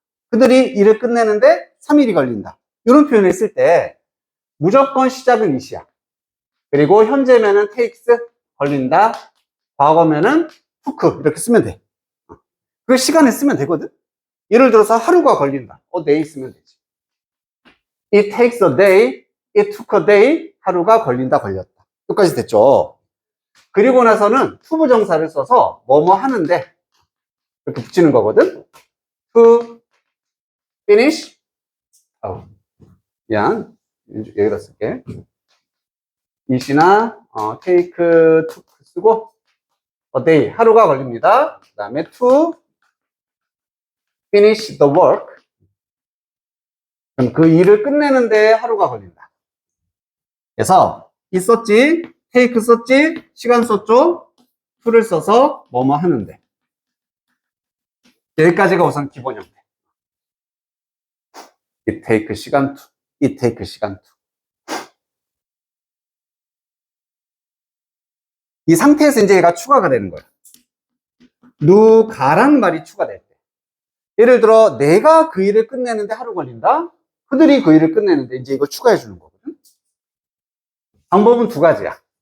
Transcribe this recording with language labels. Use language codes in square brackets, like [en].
[ko] 그들이 일을 끝내는데 3일이 걸린다. 이런 표현을 쓸 때, 무조건 시작은 이시야. 그리고 현재면은 takes, 걸린다. 과거면은 took, 이렇게 쓰면 돼. 그 시간에 쓰면 되거든? 예를 들어서 하루가 걸린다. day 쓰면 되지. [en] It takes a day, it took a day, [ko] 하루가 걸린다, 걸렸다. 여기까지 됐죠? 그리고 나서는 to 부정사를 써서 뭐뭐 하는데 이렇게 붙이는 거거든. [en] To finish. [ko] 미안. 여기다 쓸게. it이나 take, took 쓰고 a day, 하루가 걸립니다. 그 다음에 [en] to finish the work. [ko] 그럼 그 일을 끝내는데 하루가 걸린다. 그래서 있었지? take 썼지? 시간 썼죠? to를 써서 뭐뭐 하는데. 여기까지가 우선 기본 형태. it take 시간 to, it take 시간 to. 이 상태에서 이제 얘가 추가가 되는 거야. 누가라는 말이 추가될 때. 예를 들어 내가 그 일을 끝내는데 하루 걸린다. 그들이 그 일을 끝내는데 이제 이거 추가해 주는 거거든. 방법은 두 가지야.